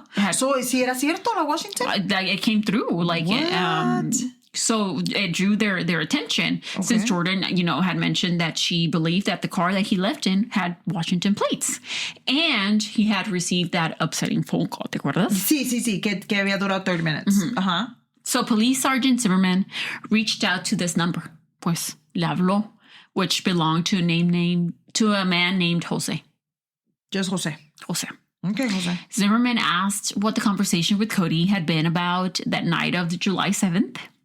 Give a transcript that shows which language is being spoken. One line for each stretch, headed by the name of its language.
English: So,
Spanish: si era cierto la Washington?
English: It came through. Like, what? So it drew their attention since Jordan, had mentioned that she believed that the car that he left in had Washington plates. And he had received that upsetting phone call.
Spanish: ¿Te acuerdas? Sí, que había durado 30
English: minutes. Mm-hmm. So Police Sergeant Zimmerman reached out to this number.
Spanish: Pues, le habló,
English: which belonged to a man named Jose. Just Jose. Okay, Jose. Zimmerman asked what the conversation with Cody had been about that night of July 7th.